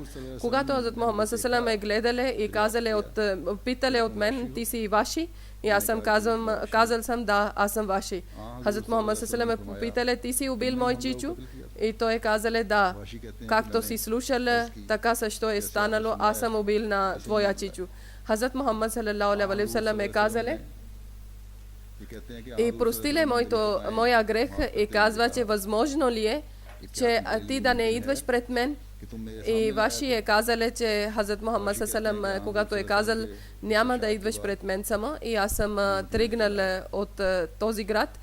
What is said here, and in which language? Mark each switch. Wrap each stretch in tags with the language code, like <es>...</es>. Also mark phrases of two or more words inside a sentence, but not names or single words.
<bg>Когато Хазрат Мухаммад саллаллаху е гледале и питале от мен, ти си ваши, и аз съм казал съм да, аз съм ваши. Хазрат Мухаммад саллаллаху е попитале, ти си убил мой чичо? И той е казале да, както си слушал, така също е станало, аз съм убил на твоя чичо. Хазрат Мухаммад</bg> <ar>صلى الله عليه وسلم</ar> <bg>е казале и простиле моя грех и казва, че възможно ли е, че ти да не идваш пред мен. И ваши е казале, че Хазрат Мухаммад саллаллаху, когато е казал, няма да идваш пред мен само, и аз съм тръгнал от този град.</bg>